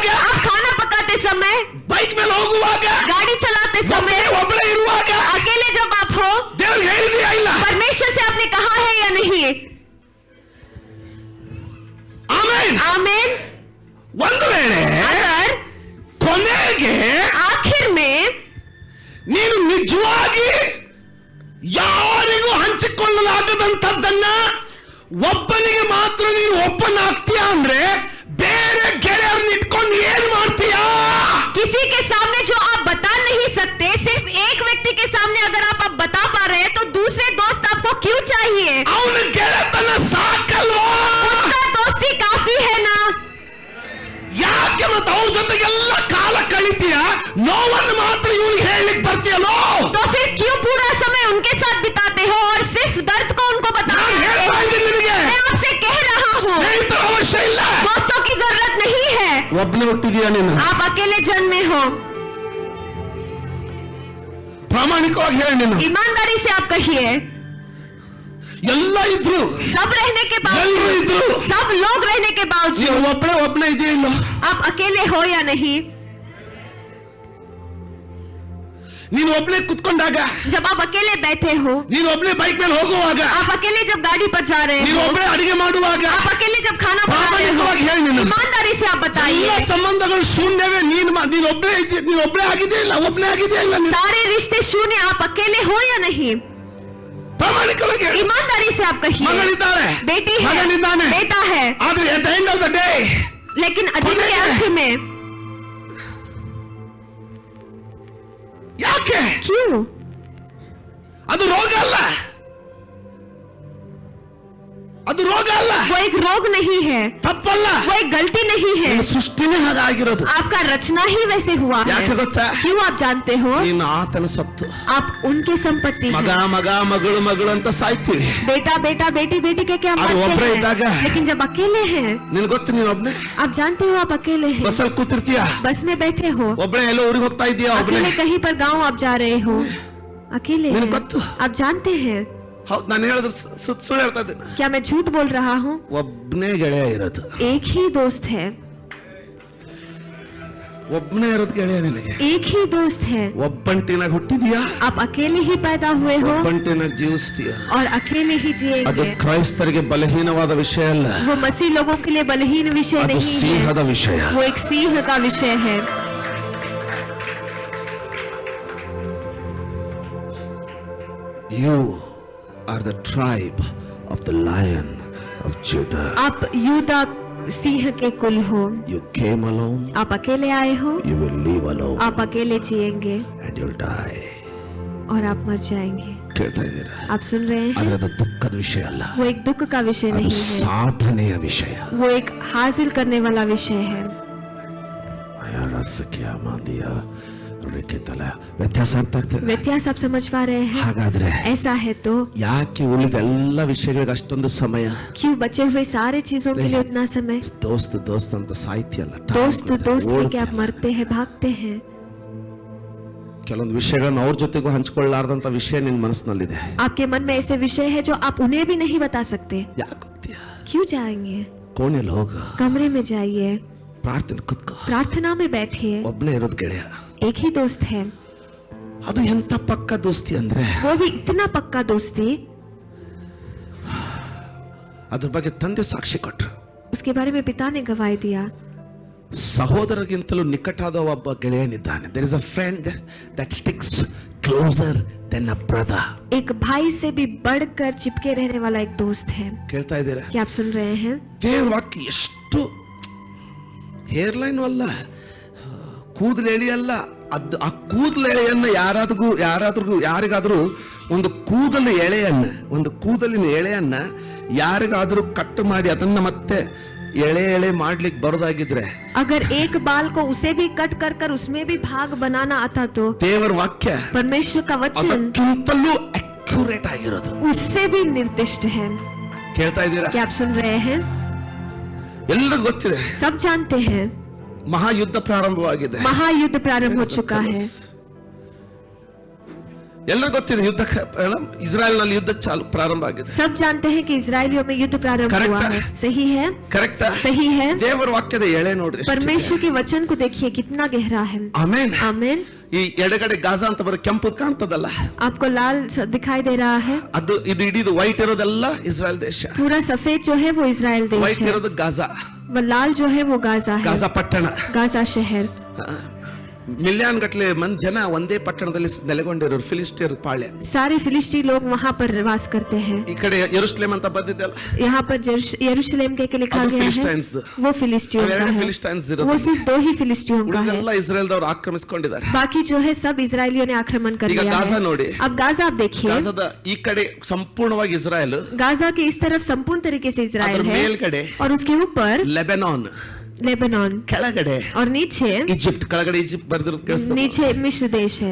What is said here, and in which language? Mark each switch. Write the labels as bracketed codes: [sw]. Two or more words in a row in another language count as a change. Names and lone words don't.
[hi] आप खाना पकाते समय, [kn] ಬೈಕ್ ಮೇಲೆ ಹೋಗುವಾಗ, [hi] गाड़ी चलाते समय, [kn] ಒಬ್ಬಳೇ ಇರುವಾಗ [hi] अकेले जब आप हो, [kn] ದೇವ್ರಿಗೆ ಹೇಳಿದೆಯಾ ಇಲ್ಲ? [hi] परमेश्वर से आपने कहा है या नहीं. [kn] ಆಮೇನ್. [hi] आमीन. [kn] ಒಂದು ವೇಳೆ [hi] अगर [kn] ಕೊನೆಗೆ [hi] आखिर में [kn] ನೀನು ನಿಜವಾಗಿ ಯಾರಿಗೂ ಹಂಚಿಕೊಳ್ಳಲಾಗದಂತದ್ದನ್ನ ಒಬ್ಬನಿಗೆ ಮಾತ್ರ ನೀನು ಓಪನ್ ಆಗ್ತೀಯಾ ಅಂದ್ರೆ, ಬೇರೆ ಗೆಳೆಯರನ್ನ ಇಟ್ಕೊಂಡು ಏನ್ ಮಾಡ್ತೀಯಾ? [hi] किसी के सामने जो आप बता नहीं सकते, सिर्फ एक व्यक्ति के सामने अगर आप बता पा रहे हैं, तो दूसरे दोस्त आपको क्यों चाहिए. [kn] ಅವನ ಗೆಳೆತನ ಸಾಕಲ್ವಾ? [hi] उसका दोस्ती काफी है ना. [kn] ಯಾಕೆ ಮತ್ತೆ ಅವ್ರ ಜೊತೆಗೆಲ್ಲ ಕಾಲ ಕಳಿತೀಯ, ನೋವನ್ನು ಮಾತ್ರ ಇವನಿಗೆ ಹೇಳಲಿಕ್ಕೆ ಬರ್ತೀಯಲ್ಲೋ? [hi] तो फिर क्यों पूरा समय उनके साथ बिताते हो और सिर्फ दर्द को उनको बताते [kn] ನಾನು [hi] हो. [kn] ಹೇಳ್ತಾ ಇದ್ದೀನಿ ನಿನಗೆ, [hi] मैं आपसे कह रहा हूँ, [kn] ಸ್ನೇಹಿತರ ಅವಶ್ಯ ಇಲ್ಲ. [hi] दोस्तों की जरूरत नहीं है. [kn] ಒಬ್ಬನೇ ಹುಟ್ಟಿದೀಯ ನೀನು, [hi] आप अकेले जन्मे हो. [kn] ಪ್ರಾಮಾಣಿಕವಾಗಿ ಹೇಳಿ ನೀನು. [hi] ईमानदारी से आप कहिए, [kn] ಎಲ್ಲ ಇದ್ರು, [hi] सब रहने के [kn] ಎಲ್ಲರೂ [hi] बावजूद, [kn] ಇದ್ರು, [hi] सब लोग रहने के [kn] ನೀನು [hi] बावजूद [kn] ಒಬ್ಬನೇ ಇದೆಯಾ ಇಲ್ಲ? [hi] आप अकेले हो या नहीं. [kn] ನೀನು ಒಬ್ಬನೇ ಕುತ್ಕೊಂಡಾಗ, [hi] जब आप अकेले बैठे हो, [kn] ನೀನು ಒಬ್ಬನೇ ಬೈಕ್ ಮೇಲೆ ಹೋಗುವಾಗ, [hi] आप अकेले जब गाड़ी पर जा रहे [kn] ನೀನು [hi] हो, [kn] ಒಬ್ಬನೇ ಅಡಿಗೆ ಮಾಡುವಾಗ, [hi] आप अकेले जब खाना बना रहे हो, [kn] ಪ್ರಾಮಾಣಿಕವಾಗಿ ಹೇಳಿ ನೀನು. [hi] ईमानदारी से आप [kn] ಎಲ್ಲ [hi] बताइए, [kn] ಸಂಬಂಧಗಳು ಶೂನ್ಯವೇ. ನೀನು ಒಬ್ಬನೇ ಆಗಿದೆಯಾ ಇಲ್ಲ? ಒಬ್ಬನೇ ಆಗಿದೆಯಾ ಇಲ್ಲ? ನೀನು [hi] सारे रिश्ते शून्य, आप अकेले हो या नहीं. [kn] ಪ್ರಾಮಾಣಿಕವಾಗಿ ಹೇಳಿ. [hi] ईमानदारी से आप कहिए, [kn] ಮಗಳಿದ್ದಾರೆ, [hi] बेटी है, [kn] ಮಗನಿದ್ದಾನೆ, [hi] बेटा है, [kn] ಆದ್ರೆ [en] at the end of the day [hi] लेकिन दिन के अंत में [kn] ಯಾಕೆ? [hi] क्यों. [kn] ಅದು ರೋಗ ಅಲ್ಲ, ಅದು ಅದು ರೋಗ ಅಲ್ಲ, [hi] वो एक रोग नहीं है, [kn] ತಪ್ಪಲ್ಲ, [hi] वो एक गलती नहीं है, [kn] ನಿನ್ನ ಸೃಷ್ಟಿನೇ ಹಾಗಾಗಿರೋದು. [hi] आपका रचना ही वैसे हुआ [kn] ಯಾಕೆ [hi] है. [kn] ಗೊತ್ತಾ? [hi] क्यों आप जानते हो? [kn] ನೀನು ಆತನ ಸತ್ತು [hi] आप उनकी संपत्ति [kn] ಮಗ [hi] हैं. [kn] ಮಗ ಮಗಳು ಮಗಳು ಅಂತ ಸಾಯ್ತೀವಿ. [hi] बेटा बेटा बेटी बेटी के क्या [kn] ಅದು [hi] मरते [kn] ಒಬ್ರೇ [hi] हैं, [kn] ಇದ್ದಾಗ [hi] लेकिन जब अकेले हैं, [kn] ನಿನ್ ಗೊತ್ತು, ನೀನ್ ಒಬ್ನೇ [hi] आप जानते हो आप अकेले हैं, [kn] ಬಸ್ಸಲ್ಲಿ ಕೂತಿರ್ತೀಯ, [hi] बस में बैठे हो, [kn] ಒಬ್ನೇ ಎಲ್ಲೋ ಊರಿಗೆ ಹೋಗ್ತಾ ಇದೀಯ, ಒಬ್ನೇ. [hi] अकेले कहीं पर गांव आप जा रहे हो, अकेले [kn] ನಿನಗೆ [hi] हैं. [kn] ಗೊತ್ತು. [hi] आप जानते हैं. [kn] ಹೌದು, ನಾನು ಹೇಳಿದ್ರೆ ಸುಳ್ಳು ಹೇಳ್ತಾ ಇದ್ದೀನಿ. [hi] क्या मैं झूठ बोल रहा हूँ? [kn] ಒಬ್ನೇ ಗೆಳೆಯ ಇರೋದು, [hi] एक ही दोस्त है, [kn] ಒಬ್ನೇ ಇರೋದು ಗೆಳೆಯ ನಿನಗೆ. [hi] एक ही दोस्त है. [kn] ಒಬ್ಬಂಟಿನಾಗ ಹುಟ್ಟಿದೀಯಾ, [hi] आप अकेले ही पैदा हुए हो [kn] ಒಬ್ಬಂಟಿನಾಗ ಜೀವಿಸ್ತೀಯ. [hi] और अकेले ही [kn] ಅದು [hi] जिएंगे. [kn] ಕ್ರೈಸ್ತರಿಗೆ ಬಲಹೀನವಾದ ವಿಷಯ ಅಲ್ಲ, [hi] वो मसीह लोगों के लिए बलहीन विषय [kn] ಅದು [hi] नहीं है, [kn] ಸಿಂಹದ ವಿಷಯ. [hi] वो एक सिंह का विषय है. [en] You are the tribe of the lion of Judah. [hi] आप यूदा सिंह के कुल हो. [en] You came alone, [hi] आप अकेले आए हो, [en] you will live alone, [hi] आप अकेले जिएंगे [en] and you'll die. [hi] और आप मर जाएंगे. [kn] ಕೇಳ್ತಾ ಇದ್ದೀರಾ? [hi] आप सुन रहे हैं? [kn] ಆದ್ರೆ ಅದು ದುಃಖದ ವಿಷಯ ಅಲ್ಲ, [hi] वो एक दुख का विषय [kn] ಅದು [hi] नहीं है, [kn] ಸಾಧನೆಯ ವಿಷಯ. [hi] वो एक हासिल करने वाला विषय है. [kn] ವ್ಯತ್ಯಾಸ ಅರ್ಥ ಆಗ್ತದೆ? [hi] व्यत्यास आप समझ पा रहे हैं? [kn] ಹಾಗಾದ್ರೆ [hi] ऐसा है तो [kn] ಯಾಕೆ ಉಳಿದ ಎಲ್ಲ ವಿಷಯಗಳಿಗೆ ಅಷ್ಟೊಂದು ಸಮಯ? [hi] क्यों बचे हुए सारे चीजों के लिए उतना समय? [kn] ದೋಸ್ತ್ ದೋಸ್ತ್ ಅಂತ ಸಾಹಿತ್ಯ ಅಲ್ಲ, [hi] दोस्त दोस्त लेके आप मरते हैं, भागते हैं. [kn] ಕೆಲವೊಂದು ವಿಷಯಗಳನ್ನ ಅವ್ರ ಜೊತೆಗೂ ಹಂಚ್ಕೊಳ್ಳಾರ್ದಂತ ವಿಷಯ ನಿನ್ ಮನಸ್ಸಿನಲ್ಲಿದೆ. [hi] आपके मन में ऐसे विषय है जो आप उन्हें भी नहीं बता सकते. [kn] ಯಾಕೆ ಹೋಗ್ತೀಯ? [hi] क्यों जाएंगे? [kn] ಕೋಣೆಯಲ್ಲಿ ಹೋಗ, [hi] कमरे में जाइए, [kn] ಪ್ರಾರ್ಥನೆ ಕುತ್ಕೋ, [hi] प्रार्थना में बैठिए. [kn] ಒಬ್ನೇ ಇರೋದು ಗೆಳೆಯ. [hi] एक ही दोस्त है, [kn] ಅದು ಎಂತ ಪಕ್ಕ ದೋಸ್ತಿ ಅಂದ್ರೆ, [hi] वो भी इतना पक्का दोस्ती. [kn] ಅದ್ರ ಬಗ್ಗೆ ತಂದೆ ಸಾಕ್ಷಿ ಕೊಟ್ರು. [hi] उसके बारे में पिता ने गवाही दिया. [kn] ಸಹೋದರಗಿಂತಲೂ ನಿಕಟಾದ ಒಬ್ಬ ಗೆಳೆಯನಿದ್ದಾನೆ. [en] There is a friend that sticks closer than a brother. [hi] एक भाई से भी बढ़कर चिपके रहने वाला एक दोस्त है. [kn] ಕೇಳ್ತಾ ಇದ್ದೀರಾ? [hi] क्या आप सुन रहे हैं? [kn] ದೇವ್ರ ವಾಕ್ಯ ಎಷ್ಟು ಹೇರ್ಲೈನ್ ಅಲ್ಲ, ಕೂದಲೆಳಿ ಅಲ್ಲ, ಅದು ಆ ಕೂದಲೆಳೆಯನ್ನ ಯಾರಿಗಾದ್ರೂ ಒಂದು ಕೂದಲಿನ ಎಳೆಯನ್ನ ಯಾರಿಗಾದ್ರೂ ಕಟ್ ಮಾಡಿ ಅದನ್ನ ಮತ್ತೆ ಎಳೆ ಮಾಡ್ಲಿಕ್ಕೆ ಬರೋದಾಗಿದ್ರೆ, [hi] अगर एक बाल को उसे भी कट कर कर उसमें भी भाग बनाना आता तो [kn] ದೇವರ ವಾಕ್ಯ [hi] परमेश्वर का वचन [kn] ಅದಕ್ಕಿಂತಲೂ ಅಕ್ಯುರೇಟ್ ಆಗಿರೋದು. [hi] उससे भी निर्दिष्ट है. [kn] ಕೇಳ್ತಾ ಇದ್ದೀರಾ? [hi] क्या आप सुन रहे हैं? [kn] ಎಲ್ಲರಿಗೂ ಗೊತ್ತಿದೆ, [hi] सब जानते हैं, [kn] ಮಹಾಯುದ್ಧ ಪ್ರಾರಂಭವಾಗಿದೆ. [hi] महायुद्ध प्रारंभ हो चुका है. [kn] ಎಲ್ಲರಿಗೂ ಗೊತ್ತಿದೆ, ಇಸ್ರಾಯೇಲ್ ನಲ್ಲಿ ಯುದ್ಧ ಪ್ರಾರಂಭ ಆಗಿದೆ. [hi] सब जानते हैं कि इजरायलियों में युद्ध प्रारंभ Correct हुआ है? है. सही है? [kn] ಕರೆಕ್ಟ್? [hi] सही है. [kn] ದೇವರ ವಾಕ್ಯದ ಎಳೆ ನೋಡ್ರಿ. [hi] परमेश्वर के वचन को देखिए कितना गहरा है. [kn] ಆಮೇನ್. [hi] आमीन. [kn] ಈ ಎಡಗಡೆ ಗಾಜಾ ಅಂತ ಬರೋ ಕೆಂಪು ಕಾಣ್ತದಲ್ಲ, [hi] आपको लाल दिखाई दे रहा है? [kn] ಅದು ಇದು ಇಡೀದು ವೈಟ್ ಇರೋದೆಲ್ಲ ಇಸ್ರಾಯೇಲ್ ದೇಶ. [hi] पूरा सफेद जो है वो इजराइल देश [kn] ವೈಟ್ [hi] है, [kn] ಇರೋದು ಗಾಜಾ, [hi] वो लाल जो है वो गाजा है, [kn] ಗಾಜಾ ಪಟ್ಟಣ. [hi] गाजा शहर. [kn] ಮಿಲಿಯನ್ ಗಟ್ಟಲೆ ಮಂದಿ ಜನ ಒಂದೇ ಪಟ್ಟಣದಲ್ಲಿ ನೆಲೆಗೊಂಡಿರೋರು, ಫಿಲಿಸ್ಟಿಯರ್ ಪಾಳ್ಯ. [hi] सारे फिलिस्ती लोग वहाँ पर वास करते हैं. [kn] ಈ ಕಡೆ ಯೆರೂಸಲೇಮ್ ಅಂತ ಬರ್ದಿದ್ದಲ್ಲ, [hi] यहाँ पर यरूशलेम के लिखा [kn] ಅದು [hi] गया है, [kn] ಫಿಲಿಸ್ಟೈನ್ಸ್ದು. [hi] वो फिलिस्तियों का [kn] ಎರಡು [hi] है. [kn] ಫಿಲಿಸ್ಟೈನ್ಸ್ [hi] वो [kn] ಇರೋದು. [hi] सिर्फ 2 ही फिलिस्तियों का है, [kn] ಉಳಿದೆಲ್ಲ ಇಸ್ರಾಯೇಲ್ದವರು ಆಕ್ರಮಿಸಿಕೊಂಡಿದ್ದಾರೆ. [hi] बाकी जो है सब इजरायलियों ने आक्रमण कर [kn] ಈಗ [hi] लिया [kn] ಗಾಜಾ [hi] है. [kn] ನೋಡಿ, [hi] अब गाजा आप देखिए, [kn] ಗಾಜಾದ ಈ ಕಡೆ ಸಂಪೂರ್ಣವಾಗಿ ಇಸ್ರಾಯೇಲ್, [hi] गाजा के इस तरफ संपूर्ण तरीके से [kn] ಅದ್ರ [hi] इजराइल है, [kn] ಮೇಲ್ಗಡೆ [hi] और उसके ऊपर [kn] ಲೆಬನಾನ್, [hi] लेबनान, [kn] ಕೆಳಗಡೆ [hi] और नीचे [kn] ಈಜಿಪ್ಟ್. ಕೆಳಗಡೆ ಈಜಿಪ್ಟ್ ಬರ್ದಿರೋದು ಕೇಳಿಸ್ತದೆ, [hi] नीचे मिस्र देश है,